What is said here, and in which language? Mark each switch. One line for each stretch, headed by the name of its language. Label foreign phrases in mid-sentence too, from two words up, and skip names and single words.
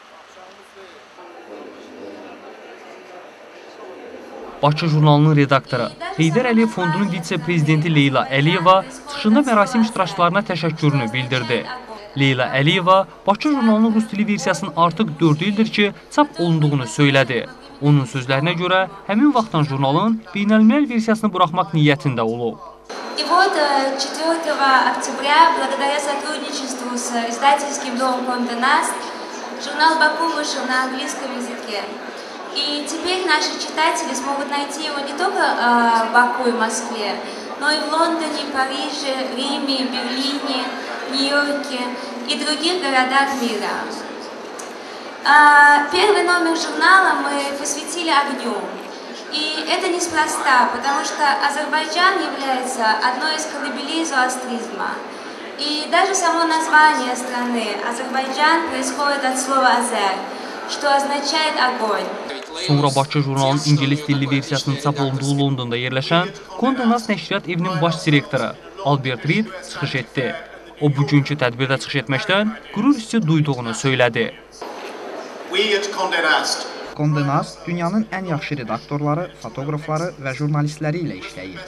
Azerbaijani: Bakı jurnalının redaktoru Heydər Əliyev Fondunun vitse-prezidenti Leyla Əliyeva çıxışında mərasim iştirakçılarına təşəkkürünü bildirdi. Leyla Əliyeva Bakı jurnalının rus dili versiyasının artıq 4 ildir ki, çap olunduğunu söylədi. Onun sözlərinə görə, həmin vaxtdan jurnalın beynəlmiləl versiyasını buraxmaq niyyətində olub.
Russian: И вот 4 октября, благодаря сотрудничеству с издательским домом Конде Наст, журнал «Баку» вышел на английском языке. И теперь наши читатели смогут найти его не только в Баку и Москве, но и в Лондоне, Париже, Риме, Берлине, Нью-Йорке и других городах мира. Первый номер журнала мы посвятили огню. И это неспроста, потому что Азербайджан является одной из колыбелей зороастризма. И даже само название страны Азербайджан происходит от слова «азер», что означает «огонь».
Azerbaijani: Sonra Bakı jurnalının İngilis dilli versiyasının çap olunduğu Londonda yerləşən Konde Nast Nəşriyyat evinin baş direktoru Albert Reed çıxış etdi. O, bugünkü tədbirdə çıxış etməkdən qürur hissi duyduğunu söylədi. Konde Nast dünyanın ən yaxşı redaktorları, fotoqrafları və jurnalistləri ilə işləyir.